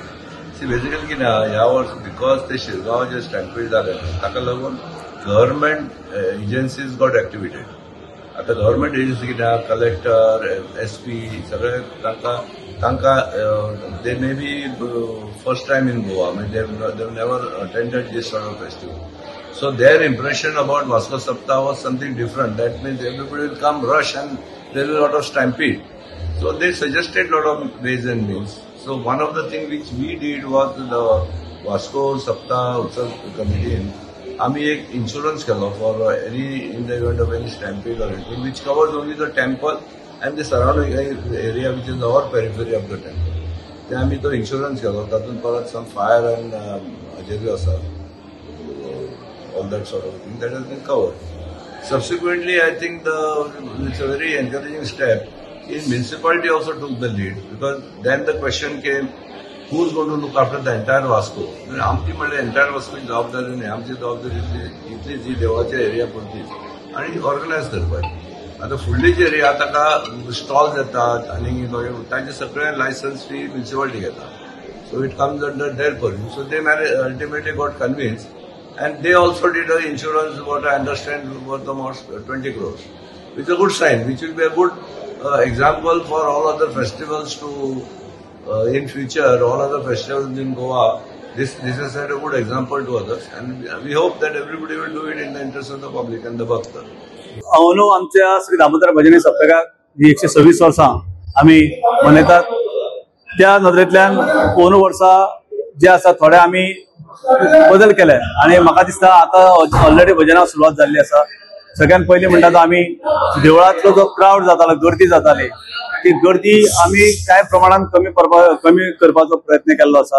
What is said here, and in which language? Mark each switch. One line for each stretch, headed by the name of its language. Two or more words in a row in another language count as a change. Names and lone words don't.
Konkani: सी बेजिकली कितें आहा ह्या वर्सा बिकॉज ते शिरगांव जे स्टॅम्पीड जाले ताका लागून
English: government agencies got activated.
Konkani: आतां
English: government agency
Konkani: कितें आहा
English: कलेक्टर SP
Konkani: सगळे तांकां
English: they may be first time in Goa म्हणजे they never attended this sort of festival. So their impression about Vasco Saptah was something different. That means everybody will come rush and there will be a lot of stampede. So they suggested a lot of ways and means. So one of the things which we did was the Vasco Saptah Utsav committee.
Konkani: आम्ही एक
English: insurance केलो for any in the event of any stampede or anything, which covers only the temple and the surrounding area which is our periphery of the temple. ते आम्ही तो insurance केलो. तातूंत परत some fire and जे बी आसा all that sort of thing that has been covered. Subsequently, I think it's a very encouraging step. Municipality also took the lead because then the question came, who's going to look after the entire Vasco?
Konkani: आमची म्हणजे entire Vasco जबाबदारी नाही. आमची जबाबदारी इतली जी देवाच्या एरिया पुरती आणि ऑर्गनायज करपाची. आता फुडली जी एरिया ताका स्टॉल्स येतात आणि तांचे सगळे लायसन्स फी म्युनिसिपालिटी घेता.
English: So it comes under their purview. So they ultimately got convinced. And they also did an insurance, what I understand, worth almost 20 crores. Which is a good sign, which will be a good example for all other festivals to, in future, all other festivals in Goa. This has set a good example to others. And we hope that everybody will do it in the interest of the public and the Bhakta.
Konkani: अंदू आमच्या श्री दामोदर भजनी सप्तकाक ही 126 वर्सां आमी मनयतात. त्या नदरेंतल्यान अंदू वर्सा जे आसा थोडे आमी बदल केले आणि म्हाका दिसता आता ऑलरेडी भजनाक सुरवात जाल्ली आसा. सगळ्यात पयलीं म्हणटा तो आमी देवळांतलो जो क्राउड जातालो गर्दी जाताली ती गर्दी आमी कांय प्रमाणात कमी करपाचो प्रयत्न केल्लो आसा.